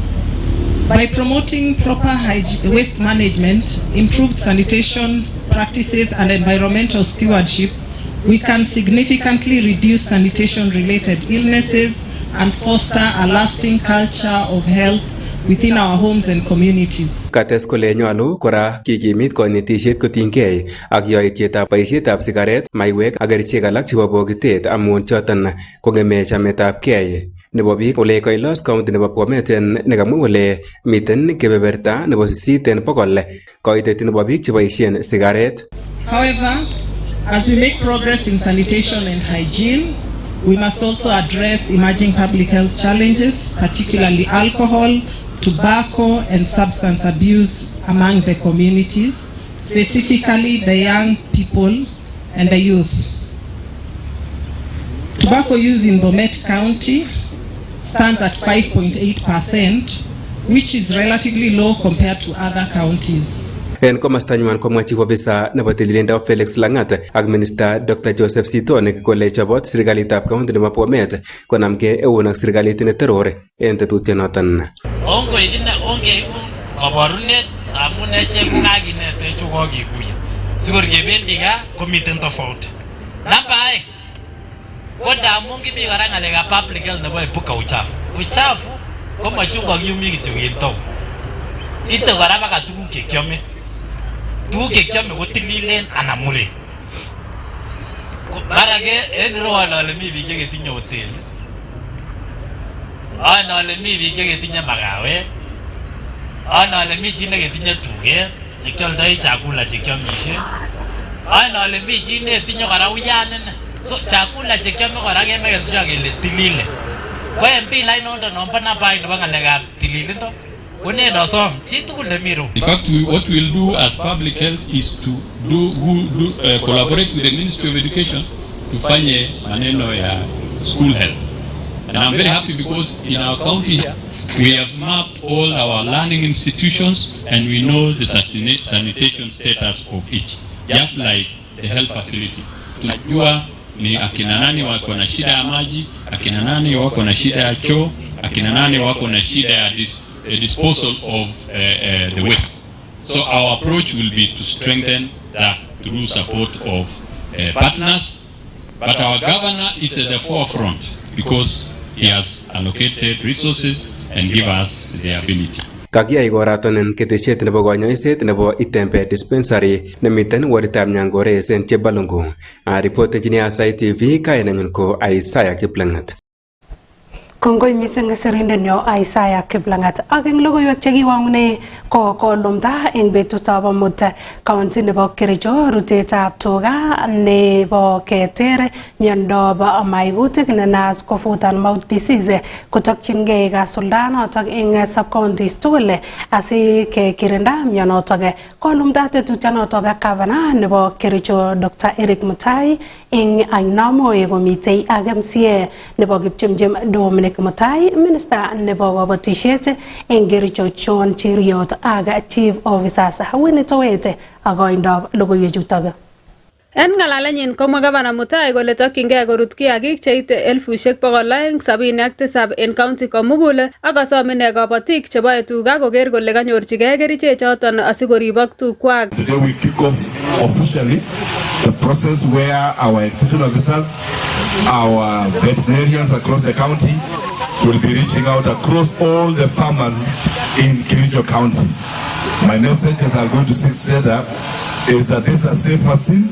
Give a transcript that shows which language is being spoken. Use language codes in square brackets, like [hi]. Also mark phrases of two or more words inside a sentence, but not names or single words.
[en] By promoting proper waste management, improved sanitation practices, and environmental stewardship, we can significantly reduce sanitation-related illnesses and foster a lasting culture of health within our homes and communities. [kln] Kates kole nyolu kora kikimit konetisiet kotinygei ak yoityetab boisietab sigaret, maiwek ak kerichek alak chebo bokitet amun choton kong'eme chametabgei nebo biik. Ole kailos county nebo Bomet nekamwa kole miten kebeberta nebo 8 en bokol koitet nebo biik cheboisien sigaret. [en] However, as we make progress in sanitation and hygiene, we must also address emerging public health challenges, particularly alcohol, tobacco and substance abuse among the communities, specifically the young people and the youth. Tobacco use in Bomet County stands at 5.8%, which is relatively low compared to other counties. [kln] En komostanywan komwachi ofisa nebo tililindo Felix Langat ak Minister Dr. Joseph Sitone kole chobot serikalitab county nebo Bomet konamgei eun ak serikalit neterore en tetutyonoton. Onge kaborunet amun echek kokakinetech kokikuye sikor kebendi gaa komiten tofauti. Namba aeng ko ndamun kimi kora ng'alekab [en] public health [kln] nebo [sw] epuka uchafu. [kln] Uchafu ko machungwa kiyumi kityo en town. Ite kora baka tuguk chekiome. Tuguk chekiome ko tililen anan muren. Mara ke en irewon ale mi biik cheketinye hoteli. Ana ale mi biik cheketinye makawet. Ana ale mi chi neketinye tuget nekioldoi chakula chekiomishe. Ana ale mi chi netinye kora uyanin. So chakula chekiome kora kemoe kele tilile. Ko en pilait noton nombo nabai nebo ng'alekab tililindo. [en] In fact, what we'll do as public health is to collaborate with the Ministry of Education to find [sw] maneno ya [en] school health. And I'm very happy because in our county we have mapped all our learning institutions and we know the sanitation status of each, just like the health facilities. [sw] Tunajua ni akina nani wako na shida ya maji, akina nani wako na shida ya choo, akina nani wako na shida ya [en] disposal of the waste. So our approach will be to strengthen that through support of partners. But our governor is at the forefront because he has allocated resources and give us the ability. [kln] Kakiyai koratonen ketesiet nebo konyoiset nebo Itembe dispensary nemiten waditab Nyangores en Chebalungu. Ripotejini Aasai TV kainenyin ko Aasai Kiplangat. Kongoi mising serindenyo Aasai Kiplangat ak eng logoiwek chekiwangune ko kolumda eng betutab amut county nebo Kericho rutetab tuga nebo keter miondab maikutik nenaat ko [en] foot and mouth disease [kln] kotokyingei kasuldaanotok eng sub-counties tugul asi kekirinda mionotok. Kolumda tetutyonotok Gavana nebo Kericho Dr. Eric Mutai eng Ainamoi komitei ak MCA nebo Kipchimchim Dominic Mutai, Minister nebo Kabatisiet eng Kericho John Cheriot ak [en] Chief Officers [kln] Winnie Towete akoindab logoiwechutok. En ng'alalenyin komwa Gavana Mutai kole tokyingei korut kiagik cheite 277 en county komugul ak kosom ine kabatik cheboe tuga koker kole kanyorchigei kerichek choton asikoribok tugwak. [en] Today we kick off officially the process where our extension officers, our veterinarians across the county will be reaching out across all the farmers in Kericho County. My message, as I'm going to say that, is that this is a safe vaccine.